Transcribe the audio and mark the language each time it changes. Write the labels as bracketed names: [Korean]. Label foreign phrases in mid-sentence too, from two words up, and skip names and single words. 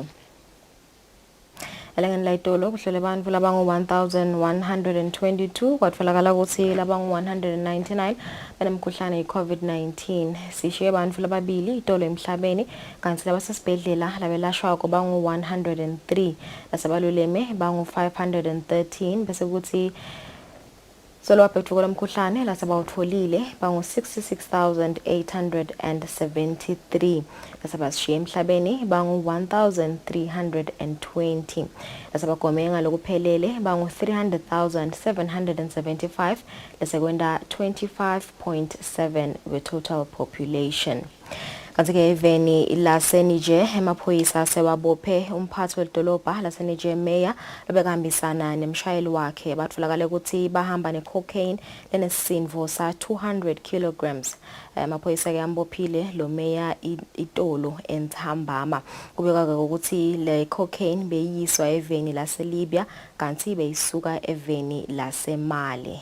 [Swati] Elangeni layitolo kuhlele abantu labangu-1122 kwatfolakala ukuthi labangu-199 banemkhuhlane i-COVID-19 sishiye abantu lababili itolo emhlabeni kanti labasesibhedlela labelashwako bangu-103 lasebaluleme bangu-513 bese kuthi solo waphethuko lomkhuhlane lasebawutfolile bangu-66,873 lasebashiye emhlabeni bangu-1,320 lasebagome ngalokuphelele bangu-300,775 lasekwenda 25.7 we- [English] total population. [Swati] Kanti-ke eveni laseNiger emaphoyisa sewabophe umphathi wedolobha laseNiger Mayor lobekahambisana nemshayeli wakhe batfolakala ukuthi bahamba ne-cocaine lenesisindo sa 200 kilograms. Amaphoyisa ke ambophile lo Mayor itolo eNthambama kubekwa ukuthi le cocaine beyiswa eveni laseLibya kanti beyisuka eveni laseMali.